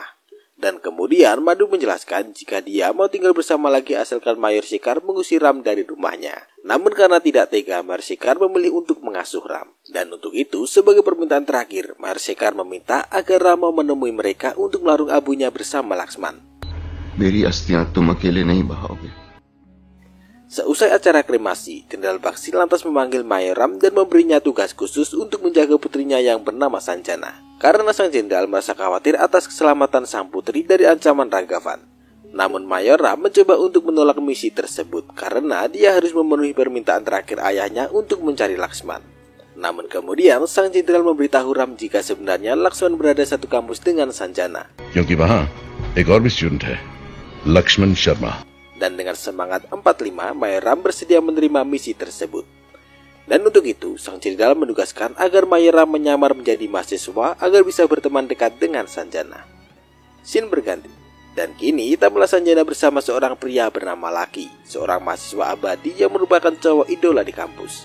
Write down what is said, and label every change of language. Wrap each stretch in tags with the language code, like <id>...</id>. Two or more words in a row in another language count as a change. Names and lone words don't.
<id>Dan kemudian Madhu menjelaskan jika dia mau tinggal bersama lagi asalkan Mayor Shekhar mengusir Ram dari rumahnya. Namun karena tidak tega, Mayor Shekhar memilih untuk mengasuh Ram. Dan untuk itu, sebagai permintaan terakhir, Mayor Shekhar meminta agar Ram mau menemui mereka untuk melarung abunya bersama Laksman.</id> <hi>मेरी अस्थियां तुम अकेले नहीं बहाओगे.</hi> <id>Seusai acara kremasi, Jenderal Bakshi lantas memanggil Mayor Ram dan memberinya tugas khusus untuk menjaga putrinya yang bernama Sanjana. Karena sang jenderal merasa khawatir atas keselamatan sang putri dari ancaman Raghavan. Namun Mayor Ram mencoba untuk menolak misi tersebut karena dia harus memenuhi permintaan terakhir ayahnya untuk mencari Laksman. Namun kemudian sang jenderal memberitahu Ram jika sebenarnya Laksman berada satu kampus dengan Sanjana.</id> <hi>क्योंकि वहाँ एक और भी स्टूडेंट है, लक्ष्मण शर्मा.</hi> <id>Dan dengan semangat 45, Mayor Ram bersedia menerima misi tersebut. Dan untuk itu, sang jenderal menugaskan agar Mayor Ram menyamar menjadi mahasiswa agar bisa berteman dekat dengan Sanjana. Scene berganti, dan kini tampillah Sanjana bersama seorang pria bernama Lucky, seorang mahasiswa abadi yang merupakan cowok idola di kampus.</id>